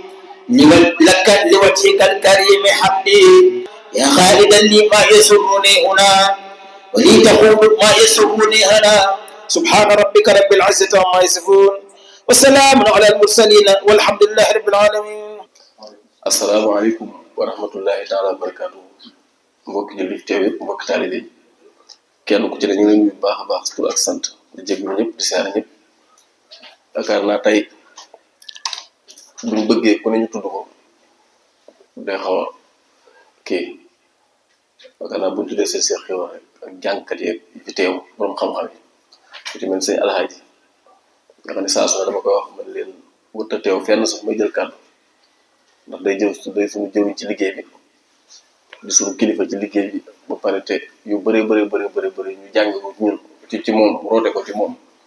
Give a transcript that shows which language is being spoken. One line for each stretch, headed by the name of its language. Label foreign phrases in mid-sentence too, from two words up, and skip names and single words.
Arabic: لك لوجهك الكريم حمدي يا خالدا لي ما يسرني هنا ولي تقول ما يسرني هنا سبحان ربك رب العزة عما يصفون وسلام على المرسلين والحمد لله رب العالمين. السلام عليكم ورحمة الله تعالى وبركاته.
Wolof: mbokk jullit teew yëpp mbokk taalibe yi kenn ku ci ne ñu ngi leen baax a baax tur ak sant di jéglu ñëpp di siyaare ñëpp yaakaar naa tey buñ bëggee ku ne ñu tudd ko day xaw a kii yaakaar naa buñ tuddee seen seex xiwa rek ak jàngkat yeeg fi teew borom xam-xam yi ku ci mel sëñ alxaaji nga xam ne saa su ne dama koy wax man leen wut a teew fenn sax may jël kàddu ndax day suñu jëwiñ ci liggéey bi di suñu kilifa ci liggéey bi ba pare te yu bëri ñu jàng ko ñun ci moom roote ko ci moom